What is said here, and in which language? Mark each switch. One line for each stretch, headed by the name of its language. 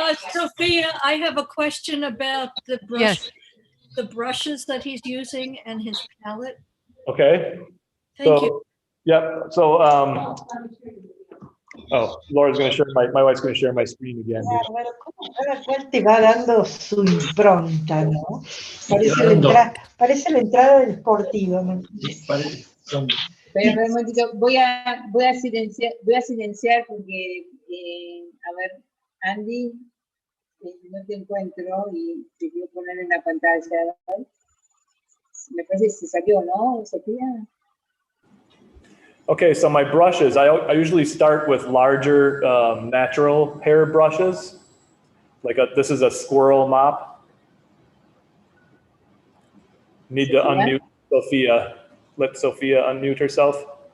English: Sophia, I have a question about the brush, Yes. the brushes that he's using and his palette. Okay. Thank So, you. yep. So, oh, Laura's going to share my wife's going to share my screen again.
Spanish: Bárbaro, cómo cada cual te va dando su impronta, ¿no? Parece la entrada del Sportivo. Pero un momentito, voy a silenciar porque, a ver, Andy, no te encuentro y te quiero poner en la pantalla. Me parece que se salió, ¿no, Sofía?
English: Okay, so my brushes, I usually start with larger natural hair brushes. Like this is a squirrel mop. Need to unmute Sophia. Let Sophia unmute herself.